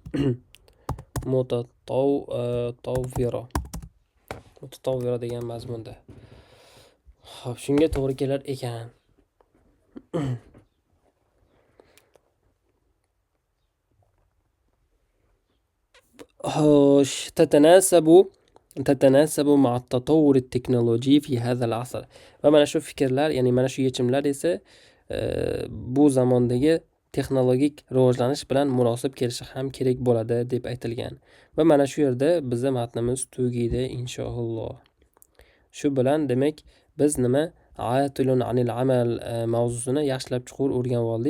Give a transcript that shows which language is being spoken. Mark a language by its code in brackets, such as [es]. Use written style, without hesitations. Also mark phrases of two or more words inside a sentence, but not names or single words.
[uz] Mutatawwiro degan mazmunda. Xo'p, shunga to'g'ri kelar ekan. [ar] xo'sh, تتناسب مع التطور التكنولوجي في هذا العصر. [uz] Va mana shu fikrlar, ya'ni mana shu yechimlar esa bu zamondagi texnologik rivojlanish bilan munosib kelishi ham kerak bo'ladi deb aytilgan. Va mana shu yerda bizning matnimiz tugaydi inshaalloh. Shu bilan demak biz nima [ar] البطالة عن العمل [uz] mavzusini yaxshilab chuqur o'rganib oldik.